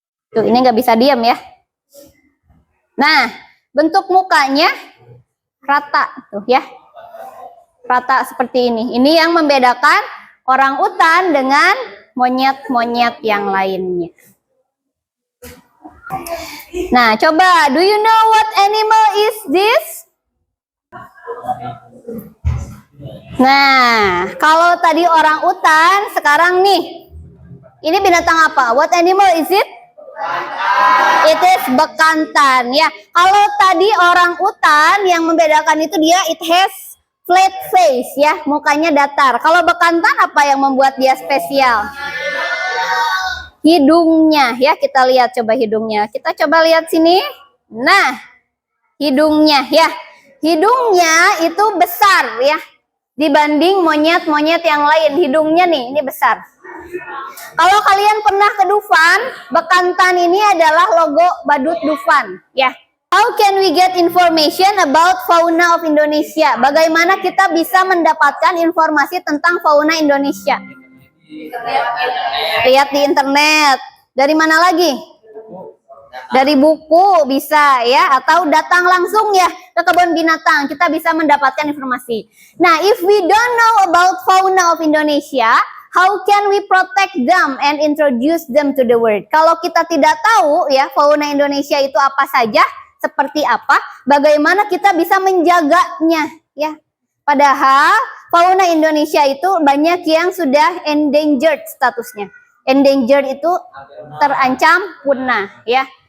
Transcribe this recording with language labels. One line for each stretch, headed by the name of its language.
Indonesian: Tuh, ini nggak bisa diam ya. Nah, bentuk mukanya rata tuh ya. Rata seperti ini. Ini yang membedakan orang utan dengan monyet-monyet yang lainnya. Nah, coba,
English: do you know what animal is this?
Indonesian: Nah, kalau tadi orang utan, sekarang nih, ini binatang apa?
English: What animal is it? It is
Indonesian: bekantan ya. Kalau tadi orang utan, yang membedakan itu dia
English: it has flat face
Indonesian: ya, mukanya datar. Kalau bekantan apa yang membuat dia spesial? Hidungnya ya, kita lihat coba hidungnya. Kita coba lihat sini. Nah, hidungnya ya. Hidungnya itu besar ya. Dibanding monyet-monyet yang lain, hidungnya nih, ini besar. Kalau kalian pernah ke Dufan, bekantan ini adalah logo badut Dufan ya.
English: How can we get information about fauna of Indonesia?
Indonesian: Bagaimana kita bisa mendapatkan informasi tentang fauna Indonesia? Lihat di internet. Dari mana lagi? Dari buku bisa ya, atau datang langsung ya ke kebun binatang, kita bisa mendapatkan informasi. Nah,
English: if we don't know about fauna of Indonesia, how can we protect them and introduce them to the world?
Indonesian: Kalau kita tidak tahu ya fauna Indonesia itu apa saja, seperti apa, bagaimana kita bisa menjaganya ya. Padahal fauna Indonesia itu banyak yang sudah endangered statusnya. Endangered itu terancam punah ya.